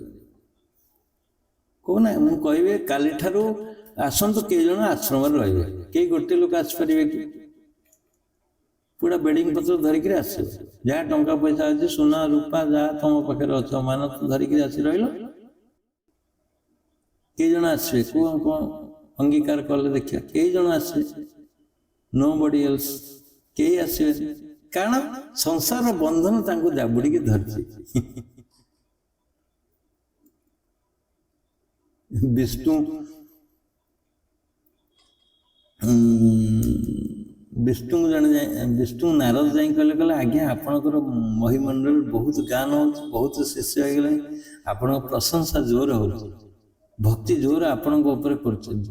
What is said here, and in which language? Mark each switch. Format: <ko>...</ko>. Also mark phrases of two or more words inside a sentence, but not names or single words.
<or>କହୁନା, ମୁଁ କହିବି କାଲିଠାରୁ ଆସନ୍ତୁ କେଇ ଜଣ ଆଶ୍ରମରେ ରହିବେ, କେହି ଗୋଟେ ଲୋକ ଆସିପାରିବେ କି? ପୁରା ବେଡ଼ିଂ ପତ୍ର ଧରିକିରି ଆସିବେ, ଯାହା ଟଙ୍କା ପଇସା ଅଛି, ସୁନା ରୂପା ଯାହା ତମ ପାଖରେ ଅଛି ଅମାନତ ଧରିକିରି ଆସି ରହିଲ। କେଇ ଜଣ ଆସିବେ କୁହ, କଣ ଅଙ୍ଗୀକାର କଲେ ଦେଖିବା, କେଇ ଜଣ ଆସିବେ?</or> <en>no body else,</en> <or>କେହି ଆସିବେନି। କାରଣ ସଂସାର ବନ୍ଧନ ତାଙ୍କୁ ଜାବୁଡ଼ିକି ଧରିଛି। ବିଷ୍ଣୁ ଜଣେ ବିଷ୍ଣୁ ନାରଦ ଯାଇ କହିଲେ ଆଜ୍ଞା ଆପଣଙ୍କର ମହିମଣ୍ଡଳରେ ବହୁତ ଗାନ ହେଉଛି, ବହୁତ ଶିଷ୍ୟ ହେଇଗଲାଣି, ଆପଣଙ୍କ ପ୍ରଶଂସା ଜୋର ହେଉଛି, ଭକ୍ତି ଜୋର ଆପଣଙ୍କ ଉପରେ କରୁଛନ୍ତି।</or>